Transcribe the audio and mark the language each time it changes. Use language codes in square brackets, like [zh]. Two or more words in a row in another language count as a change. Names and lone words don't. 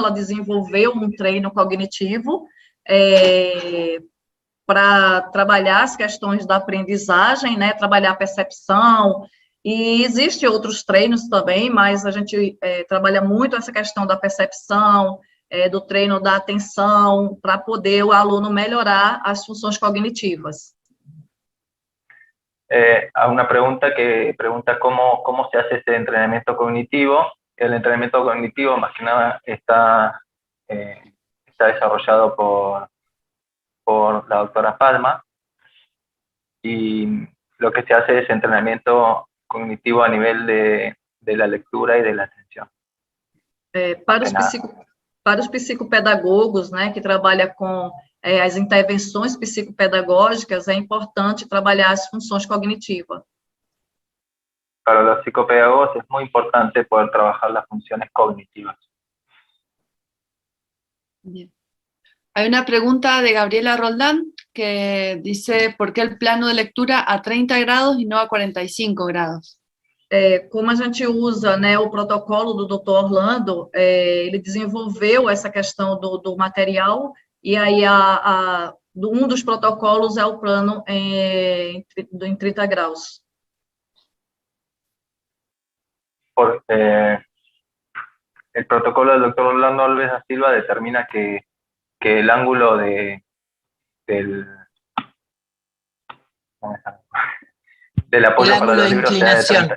[pt] Ela desenvolveu um treino cognitivo para trabalhar as questões da aprendizagem, né? Trabalhar a percepção. E existem outros treinos também, mas a gente trabalha muito essa questão da percepção, do treino da atenção, para poder o aluno melhorar as funções cognitivas. [es] Hay una pregunta que pregunta cómo se hace este entrenamiento cognitivo. El entrenamiento cognitivo más que nada está desarrollado por la doctora Palma, y lo que se hace es entrenamiento cognitivo a nivel de la lectura y de la atención. [pt] Para os psicopedagogos, né, que trabalham com as intervenções psicopedagógicas, é importante trabalhar as funções cognitivas. [es] Para los psicopedagogos es muy importante poder trabajar las funciones cognitivas. Bien. Hay una pregunta de Gabriela Roldán que dice, ¿por qué el plano de lectura a 30 grados y no a 45 grados? [pt] Como a gente usa, né, o protocolo do Dr. Orlando, ele desenvolveu essa questão do material, e aí um dos protocolos é o plano em 30 graus. [es] El protocolo del doctor Orlando Alves da Silva determina que el ángulo de del apoyo para los libros sea de 30,